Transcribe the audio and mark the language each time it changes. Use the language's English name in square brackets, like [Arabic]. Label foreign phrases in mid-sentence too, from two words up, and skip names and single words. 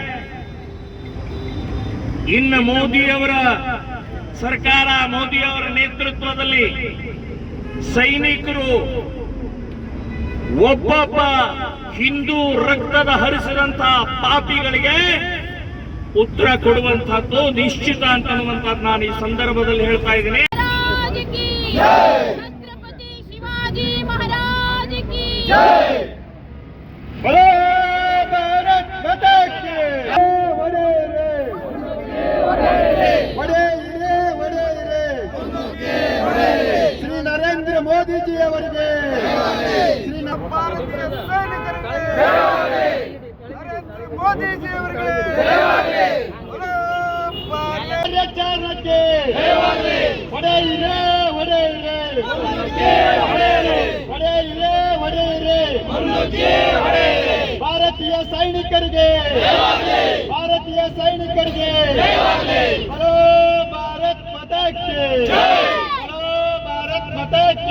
[Kannada] ಇನ್ನು ಮೋದಿಯವರ ಸರ್ಕಾರ, ಮೋದಿಯವರ ನೇತೃತ್ವದಲ್ಲಿ ಸೈನಿಕರು ಒಬ್ಬೊಬ್ಬ ಹಿಂದೂ ರಕ್ತದ ಹರಿಸಿದಂತ ಪಾಪಿಗಳಿಗೆ ಉತ್ತರ ಕೊಡುವಂತಹದ್ದು ನಿಶ್ಚಿತ ಅಂತನ್ನುವಂಥದ್ದು ನಾನು ಈ ಸಂದರ್ಭದಲ್ಲಿ ಹೇಳ್ತಾ ಇದ್ದೀನಿ. [Hindi] छत्रपति शिवाजी महाराज की बोलो भारत माता की श्री नरेंद्र मोदी जी ಅವರಿಗೆ श्री [Kannada] ಭಾರತೀಯ ಸೈನಿಕರಿಗೆ ನರೇಂದ್ರ ಮೋದಿ ಜಿ ಅವರಿಗೆ ಕಾರ್ಯಾಚರಣೆಗೆ ಭಾರತೀಯ ಸೈನಿಕರಿಗೆ, ಭಾರತೀಯ ಸೈನಿಕರಿಗೆ [Hindi] बोलो भारत माता की, बोलो भारत माता की.